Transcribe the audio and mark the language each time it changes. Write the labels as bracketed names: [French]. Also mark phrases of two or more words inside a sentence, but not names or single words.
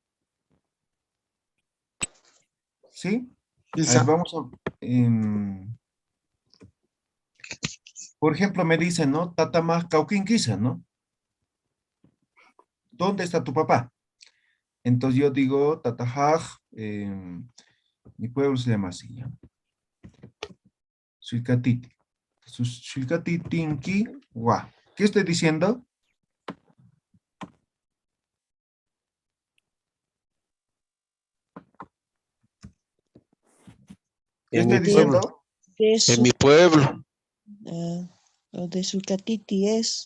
[Spanish] ¿Sí? A ver, vamos a... por ejemplo, me dicen, ¿no? [Aymara] Tatama Kaukinkisa, [Spanish] ¿no? ¿Dónde está tu papá? Entonces yo digo, Tatajaj, mi pueblo se llama así, ¿ya? [Aymara] Suicatiti. Suicatitinki, wa. [Spanish] ¿Qué estoy diciendo? ¿Qué En mi estoy pueblo. diciendo? En mi pueblo. Lo de Sulcatiti es.